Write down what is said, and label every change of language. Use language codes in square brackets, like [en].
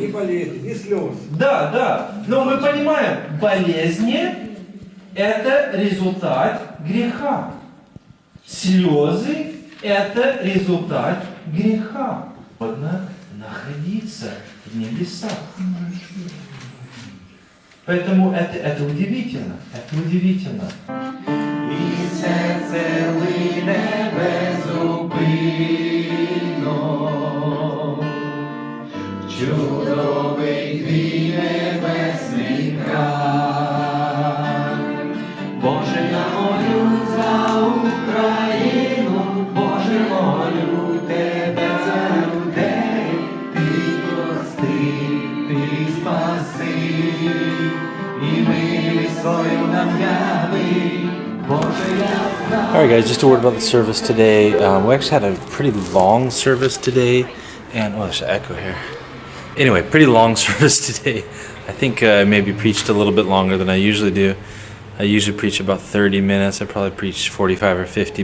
[ru] Ни болезни, ни слез. Да. Но мы понимаем, болезни это результат греха. Слезы это результат греха. Находиться в небесах. Поэтому это удивительно, это удивительно. [uk] І серце лине безупинно, чудовий твій небесний край. Боже, я молю за Україну, Боже, молю тебе за людей, ти прости, ти спаси, і милість свою нам яви. [en] Alright guys, just a word about the service today. We actually had a pretty long service today, and there's an echo here. Anyway, pretty long service today. I think I maybe preached a little bit longer than I usually do. I usually preach about 30 minutes. I probably preached 45 or 50.